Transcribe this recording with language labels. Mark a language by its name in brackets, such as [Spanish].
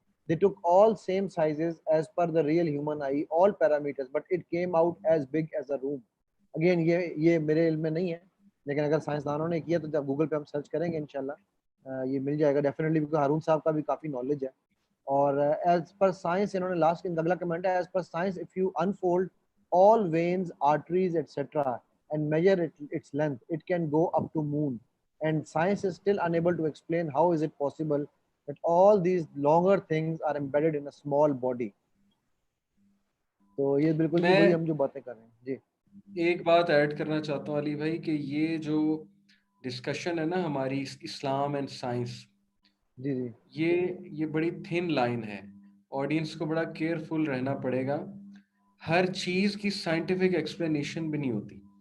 [English] They took all same sizes as per the real human eye, all parameters, but it came out as big as a room. [Urdu] Again یہ میرے علم میں نہیں ہے، لیکن اگر سائنسدانوں نے کیا تو جب گوگل پہ ہم سرچ کریں گے انشاءاللہ یہ مل جائے گا ڈیفینیٹلی، کیونکہ ہارون صاحب کا بھی کافی نالج ہے. [English] اور as per science [Urdu] انہوں نے [English] Last اگلا comment ہے as per science if you unfold all veins, arteries, etc. and measure its length, it can go up to moon. And science is still unable to explain how is it possible that all these longer things are embedded in a small body. [Urdu] تو یہ بالکل جی میں وہی ہم جو باتیں کر رہے ہیں. جی ایک بات ایڈ کرنا چاہتا ہوں علی بھائی کہ یہ جو ڈسکشن ہے نا ہماری اسلام اینڈ سائنس، جی جی یہ بڑی تھن لائن ہے. آڈینس کو بڑا کیئرفل رہنا پڑے گا. ہر چیز کی سائنٹیفک ایکسپلینیشن بھی نہیں ہوتی.